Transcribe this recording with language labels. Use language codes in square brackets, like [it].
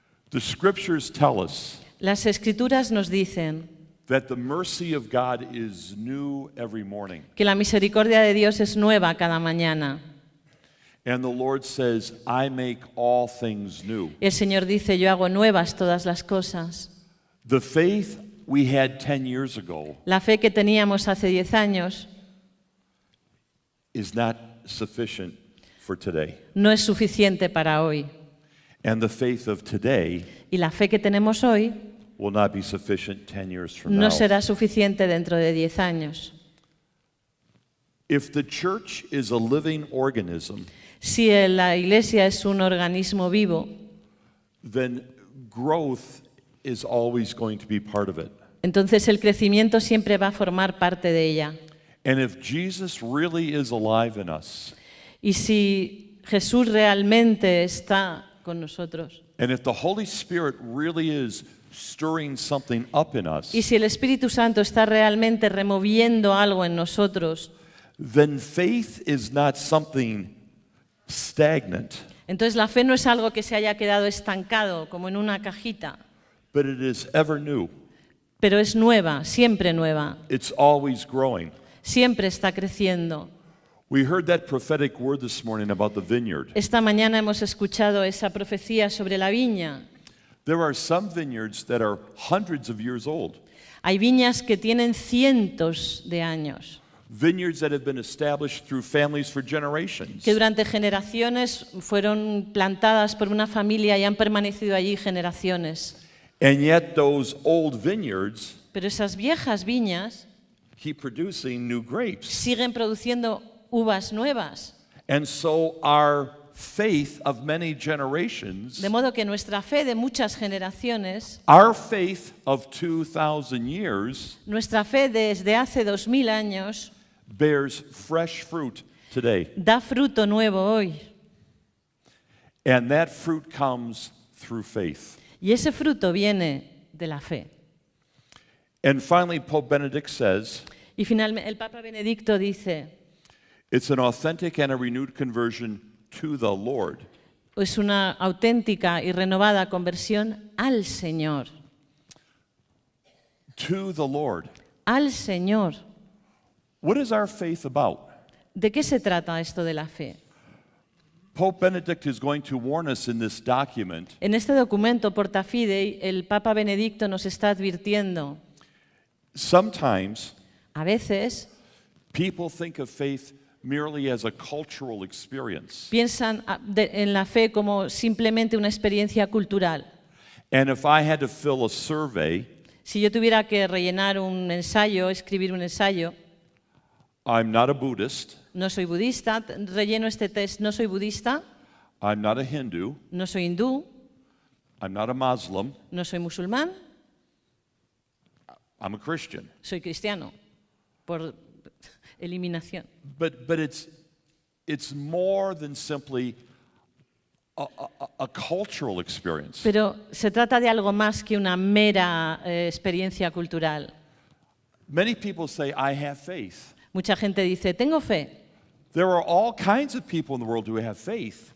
[en] The scriptures tell us [es] Las Escrituras nos dicen [en] that the mercy of God is new every morning. [es] que la misericordia de Dios es nueva cada mañana. [en] And the Lord says, I make all things new. [es] El Señor dice, yo hago nuevas todas las cosas. [en] The faith we had 10 years ago [es] La fe que teníamos hace 10 años [en] is not sufficient for today. [es] no es suficiente para hoy. [en] And the faith of today [es] Y la fe que tenemos hoy [en] will not be sufficient 10 years from [es] no [en] now. [es] será suficiente dentro de 10 años. [en] If the church is a living organism, [es] Si la Iglesia es un organismo vivo, [en] then growth is always going to be part of it. [es] entonces el crecimiento siempre va a formar parte de ella. [en] And if Jesus really is alive in us, [es] Y si Jesús realmente está con nosotros, [en] and if the Holy Spirit really is stirring something up in us, [es] y si el Espíritu Santo está realmente removiendo algo en nosotros, [en] then faith is not something stagnant, [es] entonces la fe no es algo que se haya quedado estancado como en una cajita, [en] but it is ever new. [es] pero es nueva, siempre nueva, [en] It's always growing. [es] siempre está creciendo. [en] We heard that prophetic word this morning about the vineyard. [es] Esta mañana hemos escuchado esa profecía sobre la viña. [en] There are some vineyards that are hundreds of years old, [es] Hay viñas que tienen cientos de años, [en] vineyards that have been established through families for generations. [es] que durante generaciones fueron plantadas por una familia y han permanecido allí generaciones. [en] And yet those old vineyards [es] Pero esas viejas viñas [en] keep producing new grapes. [es] siguen produciendo uvas nuevas. [en] And so our faith of many generations, [es] De modo que nuestra fe de muchas generaciones, [en] our faith of 2,000 years, [es] nuestra fe desde hace 2000 años, [en] bears fresh fruit today. [es] da fruto nuevo hoy. [en] And that fruit comes through faith. [es] Y ese fruto viene de la fe. [en] And finally, Pope Benedict says, [es] Y finalmente el Papa Benedicto dice, [en] it's an authentic and a renewed conversion to the Lord. [es] es una auténtica y renovada conversión al Señor. [en] To the Lord. [es] Al Señor. [en] What is our faith about? [es] ¿De qué se trata esto de la fe? [en] Pope Benedict is going to warn us in this document [es] En este documento Porta Fidei, el Papa Benedicto nos está advirtiendo, [en] sometimes [es] a veces [en] people think of faith merely as a cultural experience. [es] Piensan en la fe como simplemente una experiencia cultural. [en] And if I had to fill a survey, [es] Si yo tuviera que rellenar un ensayo, escribir un ensayo, [en] I'm not a Buddhist, [es] no soy budista, relleno este test, no soy budista, [en] I'm not a Hindu, [es] no soy hindú, [en] I'm not a Muslim, [es] no soy musulmán, [en] I'm a Christian. [es] soy cristiano, por eliminación. [en] But it's more than simply a cultural experience. [es] Pero se trata de algo más que una mera experiencia cultural. [en] Many people say, I have faith. [es] Mucha gente dice, tengo fe. [en] There are all kinds of people in the world who have faith.